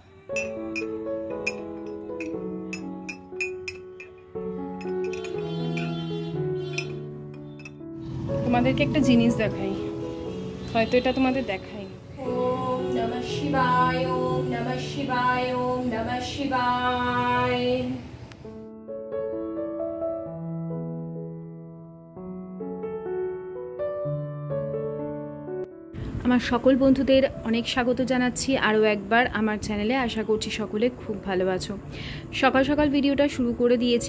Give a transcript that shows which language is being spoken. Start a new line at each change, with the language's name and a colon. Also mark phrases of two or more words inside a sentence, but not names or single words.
Bangla: তোমাদেরকে একটা জিনিস দেখাই, হয়তো এটা তোমাদের দেখাই।
Sanskrit: ওম নমঃ শিবায়, ওম নমঃ শিবায়, ওম নমঃ শিবায়।
Bangla: আমার সকল বন্ধুদের অনেক স্বাগত জানাচ্ছি আরও একবার আমার চ্যানেলে। আশা করছি সকলে খুব ভালো আছো। সকাল সকাল ভিডিওটা শুরু করে দিয়েছি।